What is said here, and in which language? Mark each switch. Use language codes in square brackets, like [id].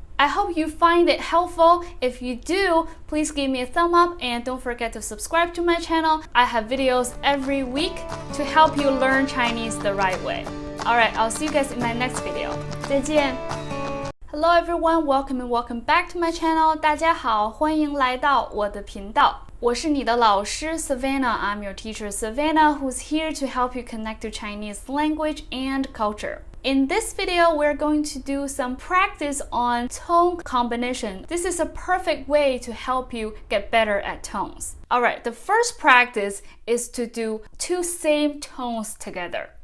[en] I hope you find it helpful. If you do, please give me a thumb up and don't forget to subscribe to my channel. I have videos every week to help you learn Chinese the right way. Alright, I'll see you guys in my next video. [zh] 再见! [en] Hello everyone, welcome back to my channel. [zh] 大家好，欢迎来到我的频道。我是你的老师 Savannah. [en] I'm your teacher Savannah, who's here to help you connect to Chinese language and culture. In this video, we're going to do some practice on tone combination. This is a perfect way to help you get better at tones. Alright, the first practice is to do two same tones together.